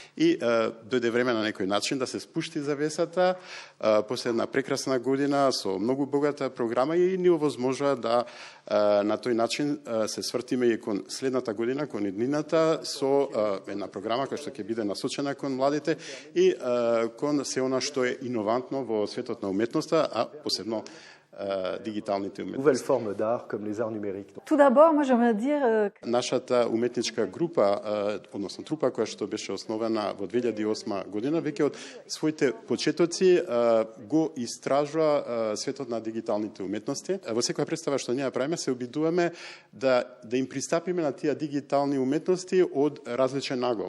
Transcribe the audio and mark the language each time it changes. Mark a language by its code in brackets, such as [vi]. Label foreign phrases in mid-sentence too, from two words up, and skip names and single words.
[mk] И дојде време на некој начин да се спушти завесата, после една прекрасна година со многу богата програма и ни овозможува да на тој начин се свртиме и кон следната година, кон иднината, со една програма која што ќе биде насочена кон младите и кон се она што е иновантно во светот на уметноста, а посебно дигиталните уметности. [fr] Nouvelle forme d'art comme les arts numériques. Tout d'abord, moi j'aimerais dire [mk] нашата уметничка група, односно трупа која што беше основена во 2008 година, веќе од своите почетоци го истражува светот на дигиталните уметности. Во секоја представа што ние правиме се обидуваме да им пристапиме на тие дигитални уметности од различен агол.